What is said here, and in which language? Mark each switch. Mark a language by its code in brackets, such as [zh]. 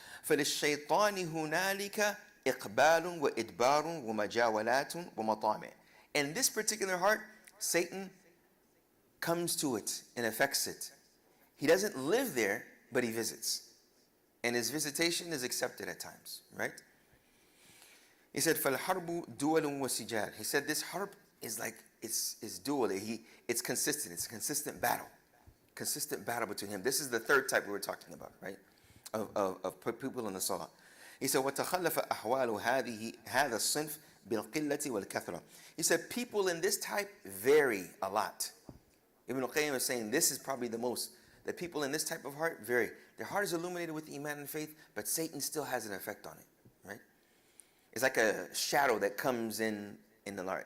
[ar] فَلِلشَّيْطَانِ هُنَالِكَ إِقْبَالٌ وَإِدْبَارٌ وَمَجَاوَلَاتٌ وَمَطَامِعٌ. [en] In this particular heart, Satan comes to it and affects it. He doesn't live there, but he visits. And his visitation is accepted at times, right? He said, [ar] فَالْحَرْبُ دُوَلٌ وَسِجَالٌ. [en] He said this harb is like, it's dual. It's consistent. It's a consistent battle. Consistent battle between him. This is the third type we were talking about, right? Of people in the salah. He said, [ar] وَتَخَلَّفَ أَحْوَالُ هَذَا الصِّنْفِ بِالْقِلَّةِ وَالْكَثْرَةِ. [en] He said, people in this type vary a lot. Ibn al-Qayyim is saying this is probably the most, that people in this type of heart vary. Their heart is illuminated with iman and faith, but Satan still has an effect on it, right? It's like a shadow that comes in in the light.